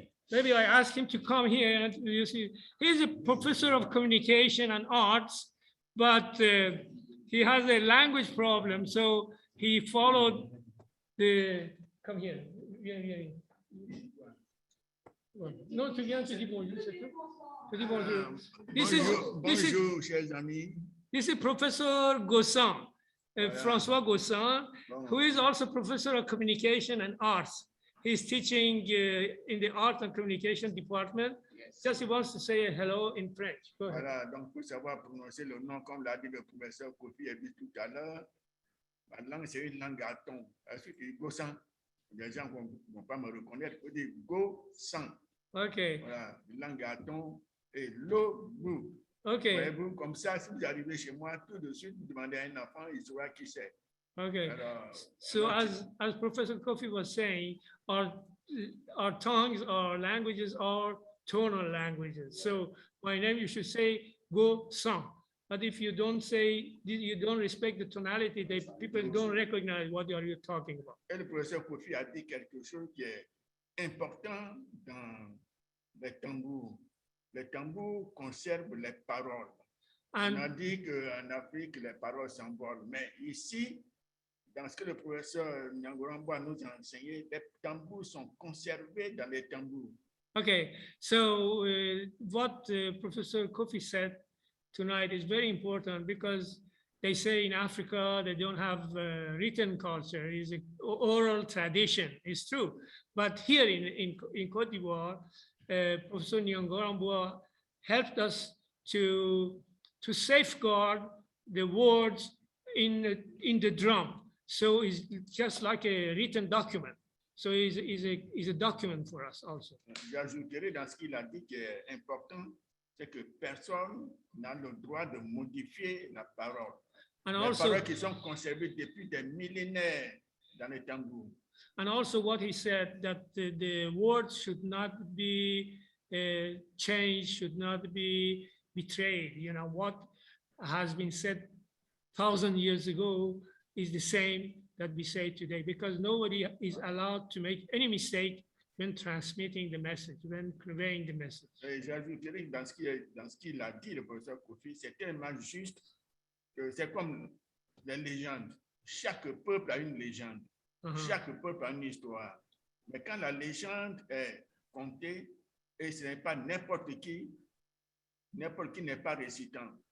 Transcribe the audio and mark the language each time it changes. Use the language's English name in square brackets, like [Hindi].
[English] maybe I ask him to come here and you see, he's a professor of communication and arts, but he has a language problem. So he followed the, come here. [French] Viens. Non, tu viens, tu dis bonjour, c'est tout. Tu dis bonjour. Bonjour, chers amis. [English] This is Professor Gossan, François Gossan, who is also professor of communication and arts. He's teaching in the art and communication department. Just he wants to say hello in French. Go ahead. [French] Voilà, donc pour savoir prononcer le nom, comme l'a dit le professeur Koffi Elvis tout à l'heure, la langue c'est une langue à ton. Est-ce que Gossan, les gens ne vont pas me reconnaître, il faut dire Gossan. [English] OK. [French] Voilà, une langue à ton et l'eau. [English] OK. [French] Voyez-vous, comme ça, si vous arrivez chez moi, tout de suite, vous demandez à un enfant, il saura qui c'est. [English] Okay. [French] Alors, [English] So as Professor Koffi was saying, our tongues, our languages are tonal languages. So my name, you should say Go Sang. But if you don't say, you don't respect the tonality, people don't recognize what are you talking about. [French] et le professeur Koffi a dit quelque chose qui est important dans les tambours. Les tambours conservent les paroles. On a [English] And [French] dit qu'en Afrique, les paroles s'envolent. Mais ici, dans ce que le professeur Nyangoramboa nous a enseigné, les tambours sont conservés dans les tambours. [English] okay, so what Professor Koffi said tonight is very important because they say in Africa they don't have written culture, it's an oral tradition. It's true. But here in Côte d'Ivoire, Professor Nyangoramboa helped us to safeguard the words in the drum. So it's just like a written document. So it's a document for us also. [French] J'ajouterai dans ce qu'il a dit qui est important, c'est que personne n'a le droit de modifier la parole. [English] And [French] Les [English] also, [French] paroles qui sont conservées depuis des millénaires dans les tambours. [English] and also what he said, that the words should not be changed, should not be betrayed. You know, what has been said 1,000 years ago is the same that we say today, because nobody is allowed to make any mistake when transmitting the message, when conveying the message. [French] Et j'ajouterai que dans ce qu'il a dit, le professeur Koffi, c'est tellement juste que c'est comme les légendes. Chaque peuple a une légende. Chaque peuple a une histoire. Mais quand la légende est contée, et ce n'est pas n'importe qui n'est pas récitant.